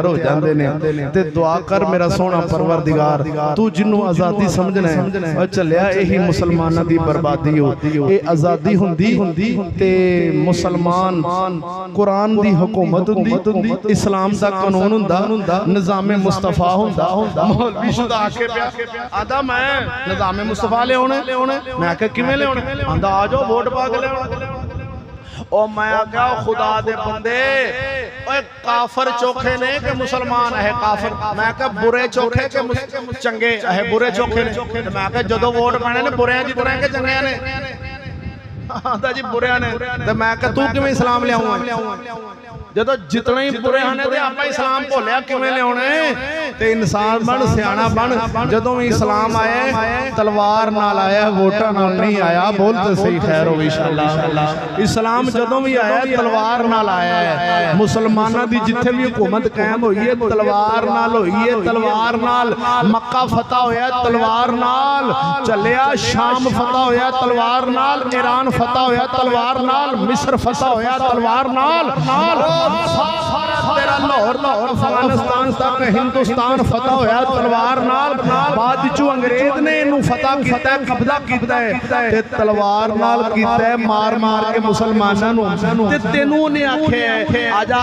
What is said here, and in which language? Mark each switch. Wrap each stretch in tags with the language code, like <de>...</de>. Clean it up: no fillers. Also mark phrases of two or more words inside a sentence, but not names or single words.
<pa>ਹੋ ਜਾਂਦੇ ਨੇ ਤੇ ਦੁਆ ਕਰ ਮੇਰਾ ਸੋਹਣਾ ਪਰਵਰਦਿਗਾਰ ਤੂੰ ਜਿੰਨੂੰ ਆਜ਼ਾਦੀ ਸਮਝਣਾ ਹੈ ਉਹ ਚੱਲਿਆ ਇਹੀ ਮੁਸਲਮਾਨਾਂ ਦੀ ਬਰਬਾਦੀ ਹੋ ਇਹ ਆਜ਼ਾਦੀ ਹੁੰਦੀ ਤੇ ਮੁਸਲਮਾਨ ਕੁਰਾਨ ਦੀ ਹਕੂਮਤ ਹੁੰਦੀ ਇਸਲਾਮ ਦਾ ਕਾਨੂੰਨ ਹੁੰਦਾ ਨਿਜ਼ਾਮੇ ਮੁਸਤਫਾ ਹੁੰਦਾ ਮੌਲਵੀ ਸ਼ੁਦਾ ਆ ਕੇ ਪਿਆ ਆਦਾ ਮੈਂ ਨਿਜ਼ਾਮੇ ਮੁਸਤਫਾ ਲਿਆਉਣਾ ਮੈਂ ਆਖਿਆ ਕਿਵੇਂ ਲਿਆਉਣਾ ਆਂਦਾ ਆ ਜਾਓ ਵੋਟ ਪਾ ਕੇ ਲਿਆਉਣਾ ਓ ਮੈਂ ਆਖਿਆ ਖ਼ੁਦਾ ਦੇ ਬੰਦੇ ਓਏ ਕਾਫ਼ਰ ਚੋਖੇ ਨੇ ਕਿ ਮੁਸਲਮਾਨ ਹੈ ਕਾਫ਼ਰ ਮੈਂ ਆਖਿਆ ਬੁਰੇ ਚੋਖੇ ਕੇ ਚੰਗੇ ਹੈ ਬੁਰੇ ਚੋਖੇ ਨੇ ਤੇ ਮੈਂ ਆਖਿਆ ਜਦੋਂ ਵੋਟ ਪਾਣੇ ਨੇ ਬੁਰਿਆਂ ਦੀ ਤਰ੍ਹਾਂ ਕੇ ਚੰਗਿਆਂ ਨੇ ਆਂਦਾ ਜੀ ਬੁਰਿਆਂ ਨੇ ਤੇ ਮੈਂ ਆਖਿਆ ਤੂੰ ਕਿਵੇਂ ਇਸਲਾਮ ਲਿਆਊਂਗਾ ਜਦੋਂ ਜਿਤਨੇ ਹੀ ਬੁਰੇ ਹਨ ਤੇ ਆਪਾਂ ਇਸਲਾਮ ਭੁੱਲਿਆ ਕਿਵੇਂ ਲਿਆਉਣੇ ਤੇ ਇਨਸਾਨ ਬਣ ਸਿਆਣਾ ਬਣ ਜਦੋਂ ਵੀ ਇਸਲਾਮ ਆਇਆ ਤਲਵਾਰ ਨਾਲ ਆਇਆ ਵੋਟਾਂ ਨਾਲ ਨਹੀਂ ਆਇਆ ਬੋਲ ਤੇ ਸਹੀ ਖੈਰ ਹੋਵੇ ਇਨਸ਼ਾਅੱਲਾ ਇਸਲਾਮ ਜਦੋਂ ਵੀ ਆਇਆ ਤਲਵਾਰ ਨਾਲ ਆਇਆ ਹੈ ਮੁਸਲਮਾਨਾਂ ਦੀ ਜਿੱਥੇ ਵੀ ਹਕੂਮਤ ਕਾਇਮ ਹੋਈ ਹੈ ਤਲਵਾਰ ਨਾਲ ਹੋਈ ਹੈ ਤਲਵਾਰ ਨਾਲ ਮੱਕਾ ਫਤਹ ਹੋਇਆ ਤਲਵਾਰ ਨਾਲ ਚੱਲਿਆ ਸ਼ਾਮ ਫਤਹ ਹੋਇਆ ਤਲਵਾਰ ਨਾਲ ਈਰਾਨ ਫਤਹ ਹੋਇਆ ਤਲਵਾਰ ਨਾਲ ਮਿਸਰ ਫਤਹ ਹੋਇਆ ਤਲਵਾਰ ਨਾਲ ਤੇਰਾ ਲਾਹੌਰ ਅਫ਼ਗਾਨਿਸਤਾਨ ਤੱਕ ਹਿੰਦੁਸਤਾਨ ਫ਼ਤਹ ਹੋਇਆ ਤਲਵਾਰ ਨਾਲ ਬਾਦ ਵਿਚੋਂ ਅੰਗਰੇਜ਼ ਨੇ ਇਹਨੂੰ ਫ਼ਤਹ ਕੀਤਾ ਕਬਜ਼ਾ ਕੀਤਾ ਹੈ ਤੇ ਤਲਵਾਰ ਨਾਲ ਕੀਤਾ ਮਾਰ ਕੇ ਮੁਸਲਮਾਨਾਂ ਨੂੰ ਤੇ ਤੈਨੂੰ ਨੇ ਆਖਿਆ</pa>